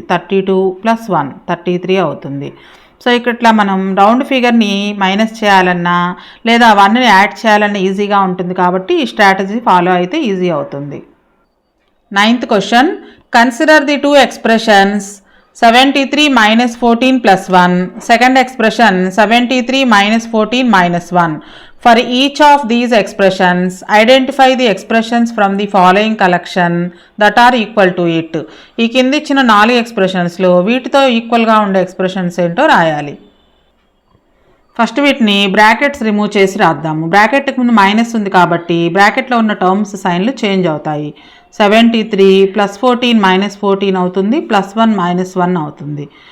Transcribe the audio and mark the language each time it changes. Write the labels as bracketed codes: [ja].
[te] 32 + 1 33 అవుతుంది. సో ఇట్లా మనం రౌండ్ ఫిగర్ని మైనస్ చేయాలన్నా లేదా 1ని యాడ్ చేయాలన్నా ఈజీగా ఉంటుంది కాబట్టి ఈ స్ట్రాటజీ ఫాలో అయితే ఈజీ అవుతుంది. [en] 9th question, consider the 2 expressions 73 - 14 + 1. Second expression 73 - 14 - 1. For each of these expressions, identify the expressions from the following collection that are equal to it. [te] ఈ కింద ఇచ్చిన 4 ఎక్స్ప్రెషన్స్లో వీటితో ఈక్వల్గా ఉండే ఎక్స్ప్రెషన్స్ ఏంటో రాయాలి. ఫస్ట్ వీటిని బ్రాకెట్స్ రిమూవ్ చేసి రాద్దాము. బ్రాకెట్కి ముందు మైనస్ ఉంది కాబట్టి బ్రాకెట్లో ఉన్న టర్మ్స్ సైన్లు చేంజ్ అవుతాయి. 73 + 14 - 14 అవుతుంది. +1 - 1 అవుతుంది.